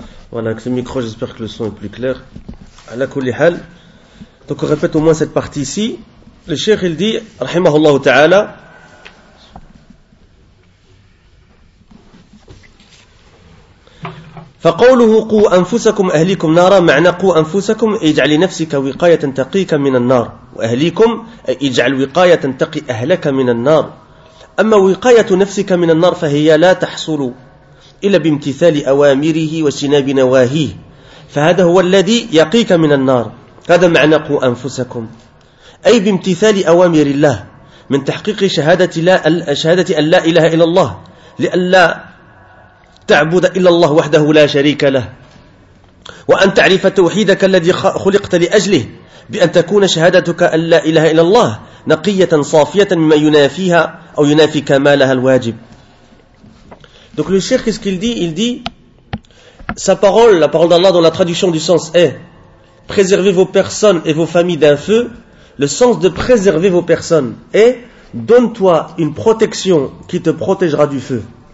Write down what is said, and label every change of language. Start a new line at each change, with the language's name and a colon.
French: Voilà, avec ce micro, j'espère que le son est plus clair.
Arabic: Ala kulli hal.
French: Donc on répète au moins cette partie ici. Le cheikh, il dit,
Arabic: rahimahullah ta'ala, فقوله قو أنفسكم أهليكم نارا معنى قو أنفسكم اجعل نفسك وقاية تقيك من النار وأهليكم اجعل وقاية تقي أهلك من النار أما وقاية نفسك من النار فهي لا تحصل إلا بامتثال أوامره واجتناب نواهيه فهذا هو الذي يقيك من النار هذا معنى قو أنفسكم أي بامتثال أوامر الله من تحقيق شهادة أن لا إله إلا الله لئلا تعبد إلا الله وحده لا شريك له وأن تعرف توحيدك الذي خلقت لأجله بأن تكون شهادتك أن لا إله إلا الله نقية صافية مما ينافيها أو ينافي كمالها الواجب.
French: Donc le cheikh, qu'est-ce qu'il dit? Il dit, sa parole, la parole d'Allah dans la traduction du sens est, préservez vos personnes et vos familles d'un feu. Le sens de préserver vos personnes est, donne-toi une protection qui te protégera du feu.